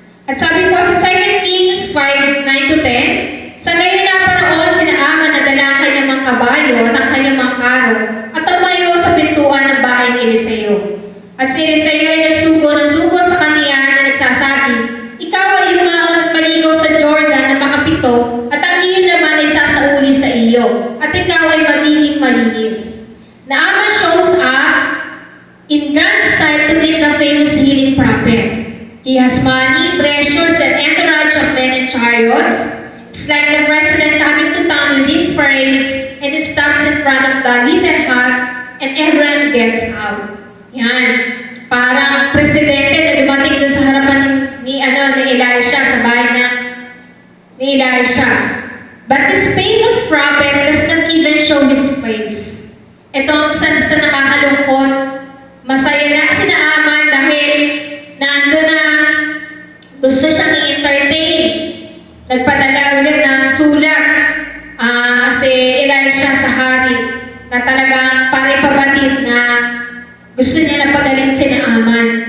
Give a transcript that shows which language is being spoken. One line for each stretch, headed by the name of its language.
Filipino: At sabi po sa 2 Kings 5:9-10, sa gayon naparoon si Naaman na dala ang kanyang mga kabayo at ang kanyang mga karo at tumayo sa pintuan ng bahay ni Eliseo. At si Eliseo ay nagsugo sa kaniya na nagsasabi, ikaw ay yumaon at maligo sa Jordan na makapito at ang iyong laman ay sasauli sa iyo at ikaw ay magiging malinis.
English: Naaman shows up in grand style to meet the famous healing prophet. He has money, treasures, and entourage of men and chariots. It's like the president coming to town with his parades and he stops in front of the little hut and everyone gets out. Yan.
Filipino: Parang presidente na dumating doon sa harapan ni Elisha, sa bahay ni Elisha.
English: But this famous prophet does not even show his face.
Filipino: Ito ang isa sa nakakalungkot. Masaya na si Naaman dahil naando na gusto siyang i-entertain. Nagpadala ulit ng sulat si Elisha sa hari na talagang pare-pabatid na gusto niya na pagaling si Naaman.